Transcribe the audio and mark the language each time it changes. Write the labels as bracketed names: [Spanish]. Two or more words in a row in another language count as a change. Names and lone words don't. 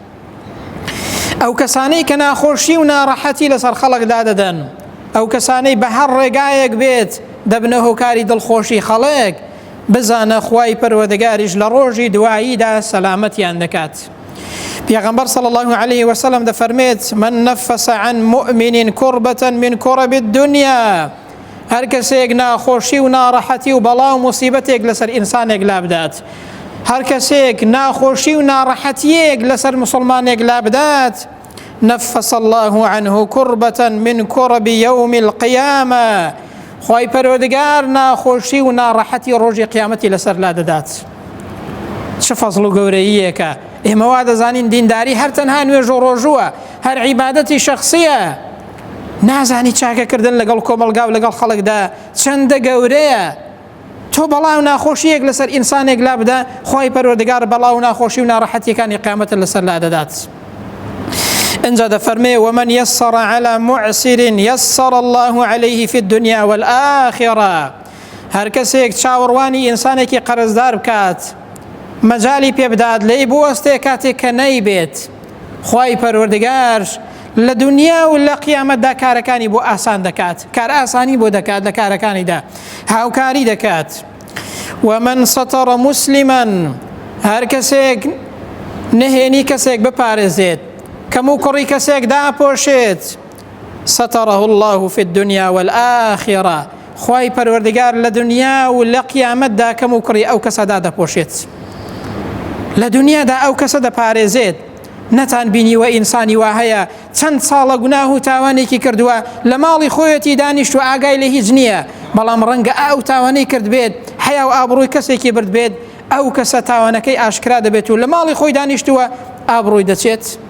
[Central Kurdish] ئەو کەسانەی کە ناخۆشی و ناڕەحەتی لەسەر خەڵکدا دەدەن ئەو کەسانەی بە هەر ڕێگایەک بێت دەبنە هۆکاری دڵخۆشی خەڵک بزانە خوای پەروەردگاریش لە ڕۆژی دواییدا سەلامەتیان دەکات پیغمبر [Arabic] صلی الله علیه و سلم [Central Kurdish] دەفەرمێت من [Arabic] نفس عن مؤمن كربة من كرب الدنيا [Central Kurdish] هەر کەسێک ناخۆشی و ناڕەحەتی و بەڵاو موسیبەتێک لەسەر ئینسانێک لا بدات هەر کەسێک ناخۆشی و ناڕەحەتیەک لەسەر مسلمانێک لا بدات [Arabic] نفس الله عنه كربة من كرب يوم القيامة [Central Kurdish] خوای پەروەردگار ناخۆشی و ناڕەحەتی ڕۆژی قیامەتی لەسەر لا دەدات چه فەزڵ و گەورەییەکە ئێمە وا دەزانین دینداری هەر تەنها نوێژ و ڕۆژووە هەر عیبادەتی شەخسیە نازانی چاکەکردن لەگەڵ کۆمەلگا و لەگەڵ خەڵکدا چەندە گەورەیە تۆ بەڵاو ناخۆشیەک لەسەر ئینسانێک لا بدە خوای پەروەردگار بەڵاو ناخۆشی و ناڕەحەتیەکانی قیامەتت لەسەر لا دەدات انجا دەفەرمێ [Arabic] ومن يسر على معسر يسر الله عليه في الدنيا والآخرة [Central Kurdish] هەر کەسێک چاوەڕوانی ئینسانێکی قەرزدار بکات مەجالی پێ بدات لێی بوەستێ کاتێک کە نەیبێت خوای پەروەردگار لە دنیا و لە قیامەتدا کارەکانی بۆ ئاسان دەکات کار ئاسانی بۆ دەکات لە کارەکانیدا هاوکاری دەکات [Arabic] ومن ستر مسلما [Central Kurdish] هەر کەسێک نهێنی کەسێک بپارێزێت کەم و کوڕی کەسێک داپۆشێت [Arabic] ستره الله في الدنيا والآخرة [Central Kurdish] خوای پەروەردگار لە دنیا و لە قیامەتدا کەم و کوڕی ئەو کەسەدا دەپۆشێت لە دنیادا ئەو کەسە دەپارێزێت نەتان بینیوە ئینسانی وا هەیە چەند ساڵە گوناه و تاوانێکی کردووە لە ماڵی خۆیەتی دانیشت و ئاگای لە هیچ نییە بەڵام ڕەنگە ئەو تاوانەی کرد بێت حیا و ئابڕووی کەسێکی برد بێت ئەو کەسە تاوانەکەی ئاشکرا دەبێت و لە ماڵی خۆی دانیشتووە ئابڕووی دەچێت